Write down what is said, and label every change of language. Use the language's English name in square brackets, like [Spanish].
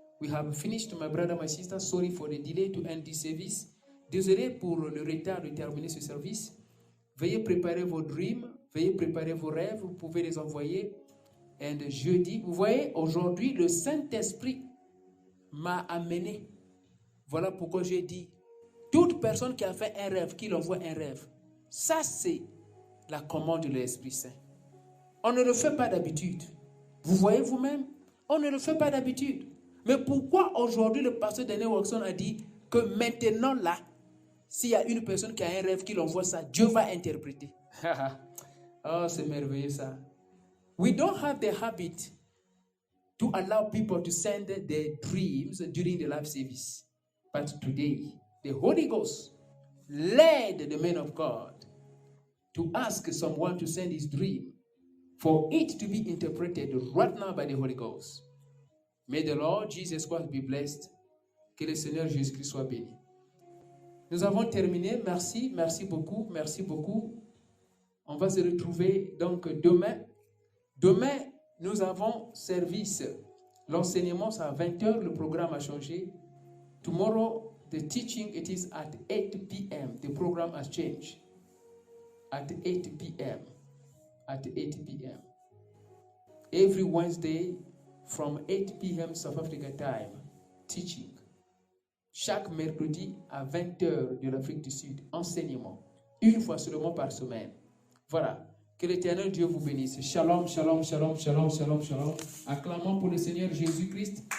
[English] We have finished, my brother, my sister. Sorry for the delay to end this service. [French] Désolé pour le retard de terminer ce service. Veuillez préparer vos [English] dreams. [French] Veuillez préparer vos rêves. Vous pouvez les envoyer. Et jeudi, vous voyez, aujourd'hui, le Saint-Esprit m'a amené. Voilà pourquoi j'ai dit, toute personne qui a fait un rêve, qu'il envoie un rêve, ça c'est la commande de l'Esprit Saint. On ne le fait pas d'habitude. Vous voyez vous-même, on ne le fait pas d'habitude. Mais pourquoi aujourd'hui le pasteur Daniel Watson a dit que maintenant là, s'il y a une personne qui a un rêve, qu'il envoie ça, Dieu va interpréter. Oh, c'est merveilleux ça. [English] We don't have the habit to allow people to send their dreams during the live service. But today, the Holy Ghost led the man of God to ask someone to send his dream for it to be interpreted right now by the Holy Ghost. May the Lord Jesus Christ be blessed. [French] Que le Seigneur Jésus-Christ soit béni. Nous avons terminé. Merci beaucoup. On va se retrouver donc demain. Demain, nous avons service. L'enseignement, c'est à 20h. Le programme a changé. [English] Tomorrow, the teaching, it is at 8 p.m. The program has changed. At 8 p.m. At 8 p.m. Every Wednesday, from 8 p.m. South Africa time, teaching. [French] Chaque mercredi à 20h de l'Afrique du Sud, enseignement. Une fois seulement par semaine. Voilà. Que l'Éternel Dieu vous bénisse. Shalom, shalom, shalom, shalom, shalom, shalom. Acclamons pour le Seigneur Jésus-Christ.